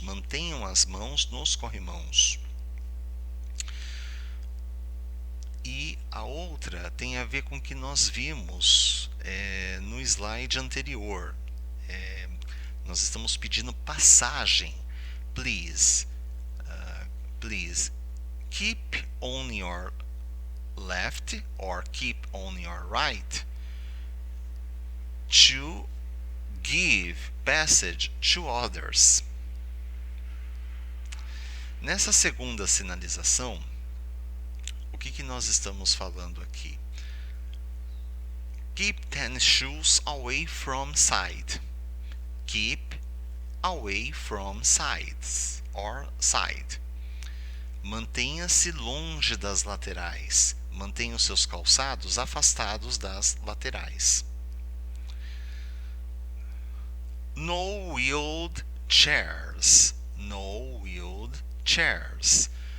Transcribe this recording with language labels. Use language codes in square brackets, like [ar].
[pt] Mantenham as mãos nos corrimãos. E a outra tem a ver com o que nós vimos no slide anterior. Nós estamos pedindo passagem. [en] Please keep on your left or keep on your right to give passage to others. [pt] Nessa segunda sinalização, o que nós estamos falando aqui? [en] Keep tennis shoes away from side. Keep away from sides or side. [pt] Mantenha-se longe das laterais. Mantenha os seus calçados afastados das laterais. [en] No wheeled chairs. No wheeled chairs.